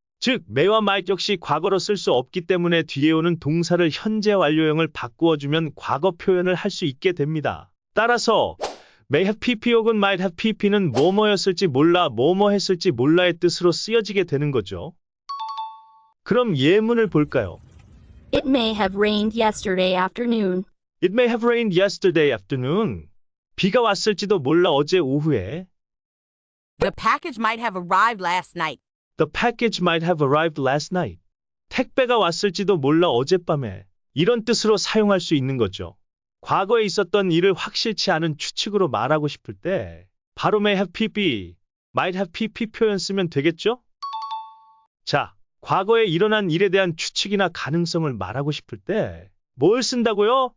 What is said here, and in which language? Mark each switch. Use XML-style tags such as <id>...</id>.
<ko>즉, may와 might 역시 과거로 쓸 수 없기 때문에 뒤에 오는 동사를 현재 완료형을 바꾸어주면 과거 표현을 할 수 있게 됩니다. 따라서 may have pp 혹은 might have pp는 뭐뭐였을지 몰라, 뭐뭐 했을지 몰라의 뜻으로 쓰여지게 되는 거죠. 그럼 예문을 볼까요?</ko> <en>It may have rained yesterday afternoon. It may have rained yesterday afternoon.</en> <ko>비가 왔을지도 몰라 어제 오후에.</ko> <en>The package might have arrived last night. The package might have arrived last night.</en> <ko>택배가 왔을지도 몰라 어젯밤에. 이런 뜻으로 사용할 수 있는 거죠. 과거에 있었던 일을 확실치 않은 추측으로 말하고 싶을 때 바로 may have pp, might have pp 표현 쓰면 되겠죠? 자, 과거에 일어난 일에 대한 추측이나 가능성을 말하고 싶을 때 뭘 쓴다고요?</ko>